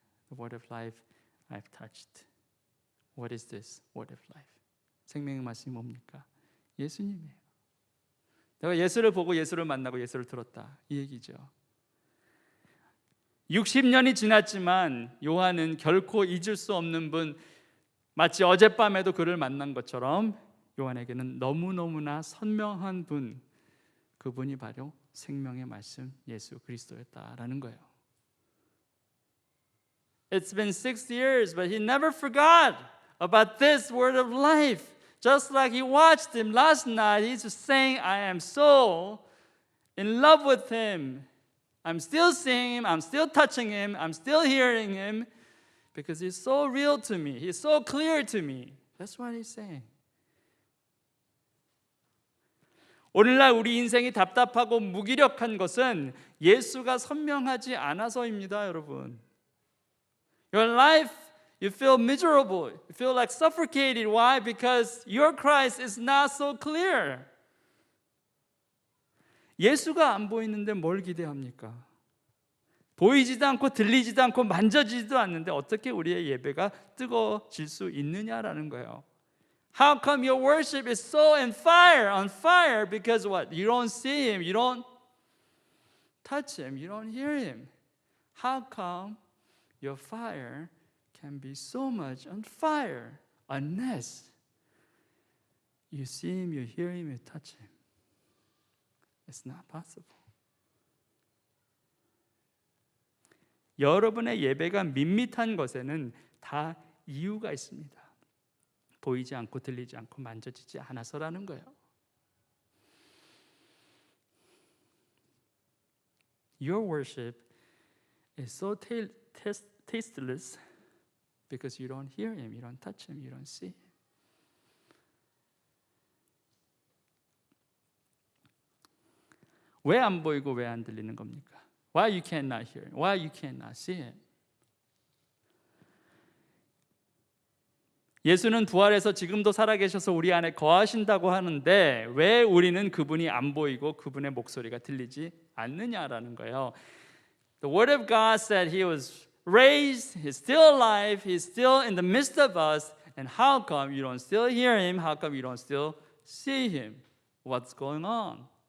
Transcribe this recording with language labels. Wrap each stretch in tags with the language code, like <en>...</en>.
<en>The word of life, I've touched. What is this word of life?</en> <ko>생명의 말씀이 뭡니까? 예수님이에요. 내가 예수를 보고 예수를 만나고 예수를 들었다, 이 얘기죠. 60년이 지났지만 요한은 결코 잊을 수 없는 분, 마치 어젯밤에도 그를 만난 것처럼 요한에게는 너무너무나 선명한 분, 그분이 바로 생명의 말씀 예수 그리스도였다라는 거예요.</ko> <en>It's been 6 years, but he never forgot about this word of life. Just like he watched him last night, he's just saying, I am so in love with him. I'm still seeing him, I'm still touching him, I'm still hearing him, because he's so real to me, he's so clear to me. That's what he's saying.</en> <ko>오늘날 우리 인생이 답답하고 무기력한 것은 예수가 선명하지 않아서입니다, 여러분.</ko> <en>Your life, you feel miserable. You feel like suffocated. Why? Because your Christ is not so clear.</en> <ko>예수가 안 보이는데 뭘 기대합니까? 보이지도 않고 들리지도 않고 만져지지도 않는데 어떻게 우리의 예배가 뜨거워질 수 있느냐라는 거예요.</ko> <en>How come your worship is so on fire? Because what? You don't see him, you don't touch him, you don't hear him. How come your fire can be so much on fire unless you see him, you hear him, you touch him? It's not possible.</en> <ko>여러분의 예배가 밋밋한 것에는 다 이유가 있습니다. 보이지 않고 들리지 않고 만져지지 않아서라는 거예요.</ko> <en>Your worship is so tasteless because you don't hear him, you don't touch him, you don't see him.</en> <ko>왜 안 보이고 왜 안 들리는 겁니까?</ko> <en>Why you cannot hear him? Why you cannot see him?</en> <ko>예수는 부활해서 지금도 살아계셔서 우리 안에 거하신다고 하는데 왜 우리는 그분이 안 보이고 그분의 목소리가 들리지 않느냐라는 거예요.</ko> <en>The word of God said he was raised, he's still alive, he's still in the midst of us. And how come you don't still hear him? How come you don't still see him? What's going on?</en>